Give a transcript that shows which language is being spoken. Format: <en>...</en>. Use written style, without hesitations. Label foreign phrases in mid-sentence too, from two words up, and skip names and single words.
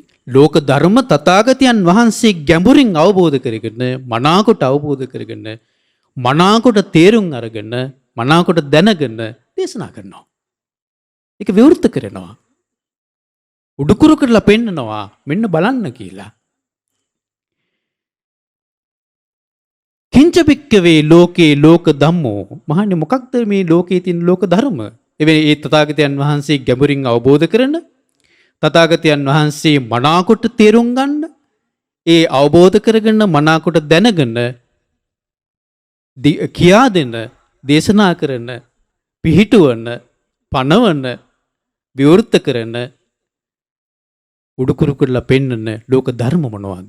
<si>ලෝක ධර්ම තථාගතයන් වහන්සේ ගැඹුරින් අවබෝධ කරගෙන මනාකොට අවබෝධ කරගෙන මනාකොට තේරුම් අරගෙන මනාකොට දැනගෙන දේශනා කරනවා. ඒක විවෘත කරනවා. උඩුකුරු කරලා පෙන්නනවා මෙන්න බලන්න කියලා.</si> <pi>කිංච භික්ඛවේ ලෝකේ ලෝක ධම්මෝ</pi> <si>මහන්නේ මොකක්ද මේ ලෝකයේ තියෙන ලෝක ධර්ම? එවැනි ඒ තථාගතයන් වහන්සේ ගැඹුරින් අවබෝධ කරන තථාගතයන් වහන්සේ මනාකොට තේරුම් ගන්න ඒ අවබෝධ කරගෙන මනාකොට දැනගෙන කියා දෙන දේශනා කරන පිහිටුවන පනවන විවෘත කරන උඩුකුරු කරලා පෙන්නන ලෝක ධර්ම මොනවද?</si>